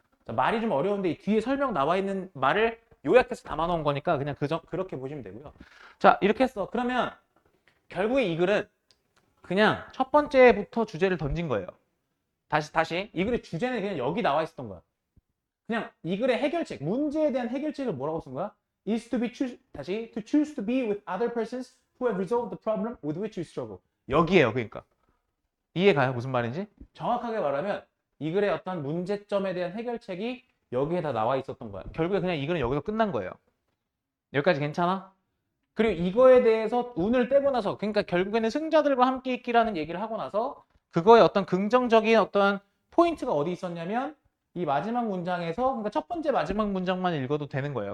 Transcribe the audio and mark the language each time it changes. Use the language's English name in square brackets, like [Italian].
[Korean] 자, 말이 좀 어려운데 이 뒤에 설명 나와 있는 말을 요약해서 담아놓은 거니까 그냥 그렇게 보시면 되고요. 자, 이렇게 했어. 그러면 결국에 이 글은 그냥 첫 번째부터 주제를 던진 거예요. 다시 이 글의 주제는 그냥 여기 나와 있었던 거야. 그냥 이 글의 해결책, 문제에 대한 해결책을 뭐라고 쓴 거야? [English] is to be 다시 to choose to be with other persons who have resolved the problem with which you struggle. [Korean] 여기에요, 그러니까. 이해가요? 무슨 말인지? 정확하게 말하면 이 글의 어떤 문제점에 대한 해결책이 여기에 다 나와 있었던 거야. 결국에 그냥 이 글은 여기서 끝난 거예요. 여기까지 괜찮아? 그리고 이거에 대해서 운을 떼고 나서 그러니까 결국에는 승자들과 함께 있기라는 얘기를 하고 나서 그거의 어떤 긍정적인 어떤 포인트가 어디 있었냐면 이 마지막 문장에서 그러니까 첫 번째 마지막 문장만 읽어도 되는 거예요.